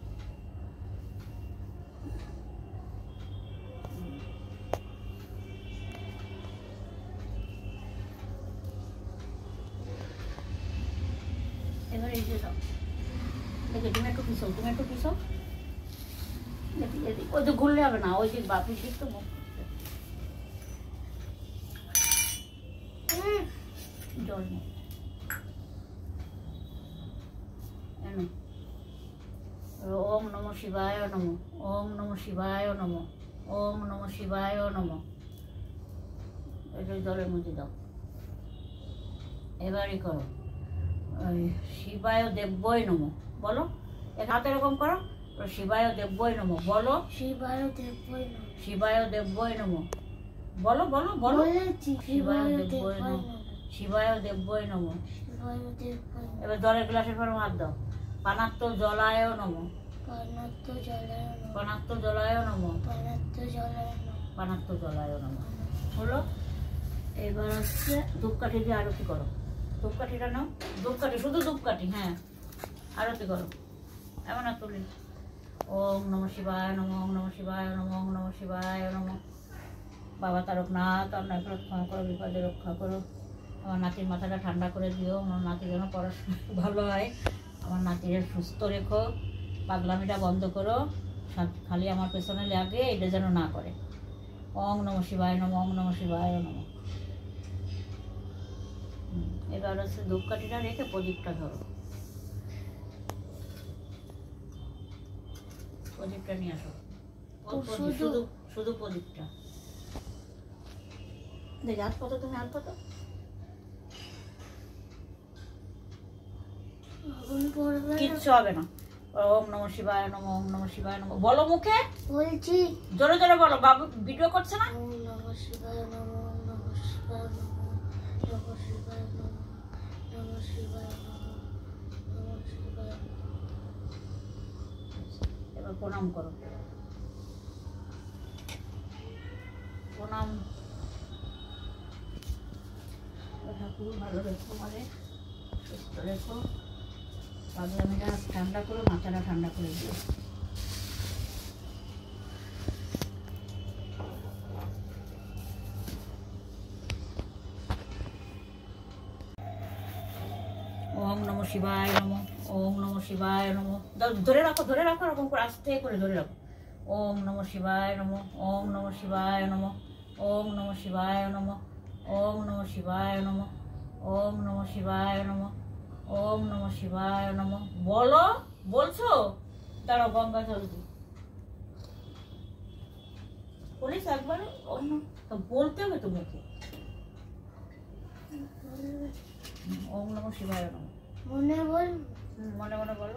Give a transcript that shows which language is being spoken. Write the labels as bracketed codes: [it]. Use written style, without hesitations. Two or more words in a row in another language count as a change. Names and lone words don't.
[bn] এবার এই যে দাও, দেখে তুমি একটু পিছাও, তুমি একটু পিছাও। ওই যে ঘুরলে হবে না, ওই যে বাপির দিক তো মুখ জল নেই। [sa] ওম নম শিবায় নম, ওম নম শিবায় নম, ওম নম শিবায় নম। [bn] এটা জলের মধ্যে দাও। এবারই করো [sa] শিবায় দেব্যই নম, [bn] বলো। এক হাতে এরকম করো, [sa] শিবায় দেব্যই নম [bn] বলো। [sa] শিবায় দেব্যই নম, শিবায় দেব্যই নম [bn] বলো, বলো বলো। [sa] শিবায় দেব্যই নম, শিবায় দেব্যই নম। [bn] এবার জলের গ্লাসের পর হাত দাও। [sa] পানাত্ম জলায় নম, পানাত্ম জলায় নম, পানাত্ম জলায় নম, পানাত্ম জলায় নম, পানাত্ম জলায় নম। [bn] হলো। এবার হচ্ছে ধূপকাঠি দিয়ে আরতি করো। ধূপকাঠিটা নাও, ধূপকাঠি, শুধু ধূপকাঠি, হ্যাঁ আরতি করো। এমন আর তুলি [sa] ওম নম শিবায় নম, ওম নম শিবায় নম, ওম নম শিবায় নম। [bn] বাবা তারকনাথ, আপনার রক্ষা করো, বিপদে রক্ষা করো। আমার নাতির মাথাটা ঠান্ডা করে দিও, আমার নাতি যেন পড়াশোনা ভালো হয়, আমার নাতির সুস্থ রেখো, পাগলামিটা বন্ধ করো, খালি আমার পেছনে লাগে এটা যেন না করে। [sa] ওম নম শিবায় নম, ওম নম শিবায় নম। [bn] এবার হচ্ছে ধূপকাঠিটা রেখে প্রদীপটা ধরো, প্রদীপটা নিয়ে আসো। শুধু শুধু প্রদীপটা দেখ। হাত পাতো, তুমি হাত পাতো। কিচ্ছু হবে না। [sa] ওম নম শিবায় নম, ওম নম শিবায় নম [bn] বলো, মুখে বলছি, জোরে জোরে বলো, বাবু ভিডিও করছে না। [sa] ওম নম শিবায় নম, ওম নম শিবায় নম, নম শিবায় [bn] এবার প্রণাম করো, প্রণাম। ঠাকুর ভালো রেখো, আমাদের সুস্থ রেখো, পাগলামিটা ঠান্ডা করো, মাথাটা ঠান্ডা করে দিও। [sa] ওম নমঃ শিবায় নমঃ, ওম নমঃ শিবায় নমঃ। [bn] ধরে রাখো, ধরে রাখো, এরকম করে আস্তে করে ধরে রাখো। [sa] ওম নমঃ শিবায় নমঃ, ওম নমঃ শিবায় নমঃ, ওম নমঃ শিবায় নমঃ, ওম নমঃ শিবায় নমঃ, ওম নমঃ শিবায় নমঃ, ওম নমঃ শিবায় নমঃ। [bn] বলো, বলছো? দাঁড়াও, গঙ্গা জল দিই। বলিস একবার, অন্য বলতে হবে তো মুখে। [sa] ওম নমঃ শিবায় নমঃ [bn] মনে বল, মনে মনে বলো।